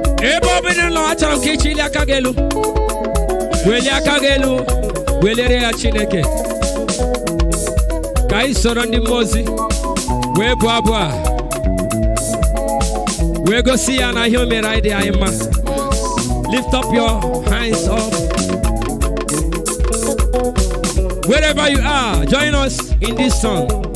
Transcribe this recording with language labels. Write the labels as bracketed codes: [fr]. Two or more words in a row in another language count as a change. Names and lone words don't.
[ig] Ebe ọ bụla nọ, achọrọ m ka ị chịlie aka gị elu. Welie aka gị elu, weliere ya Chineke. Ka anyị soro ndị mmụọ ozi wee bụọ abụ a, wee gosi ya na ihe o mere anyị dị anyị mma. [en] Lift up your hands up. Wherever you are, join us in this song.